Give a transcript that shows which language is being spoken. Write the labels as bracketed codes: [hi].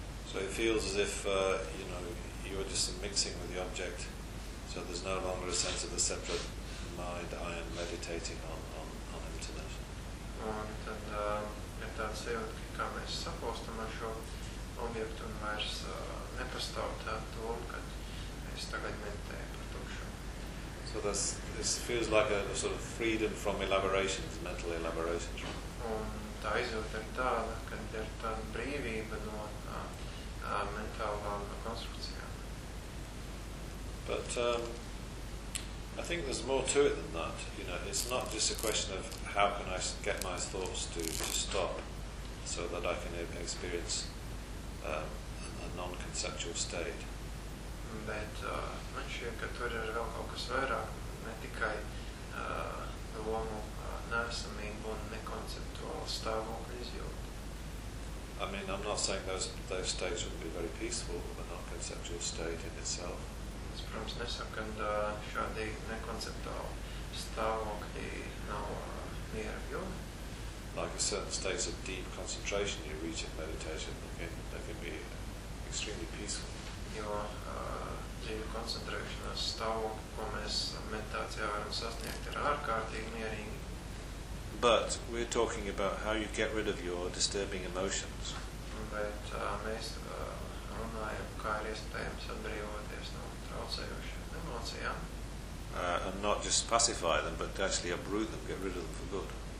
[en] So it feels as if you know, you're just mixing with the object, so there's no longer a sense of a separate mind, I am meditating on emptiness. [lv] Un tad ir tāds sajūta, ka kā mēs sapostam ar šo objektu un vairs nepastāv tā doma, ka es tagad meditēju. [en] So that's, this feels like a sort of freedom from elaborations, mental elaborations. [lv] Un tā izjūta ir tāda, ka ir tāda brīvība no mentālām konstrukcijām. [en] But I think there's more to it than that. You know, it's not just a question of how can I get my thoughts to stop so that I can experience a non-conceptual state. [lv] Bet man šķiet, ka tur ir vēl kaut kas vairāk, ne tikai domu neesamību un nekonceptuālu stāvokli izjūtu. [en] I mean, I'm not saying those states would be very peaceful, but not conceptual state in itself. [lv] Es, protams, nesaku, ka šādi nekonceptuāli stāvokļi nav mieru. [en] Like a certain state of deep concentration you reach in meditation, that can be extremely peaceful. [lv] Jo dzīvi koncentrēšanās stāvokļi, ko mēs meditācijā varam sasniegt, ir ārkārtīgi mierīgi. [en] But we're talking about how you get rid of your disturbing emotions. [lv] Bet mēs runājam, kā ir iespējams atbrīvoties no traucējošām emocijām. [en] And not just pacify them, but actually uproot them, get rid of them for good.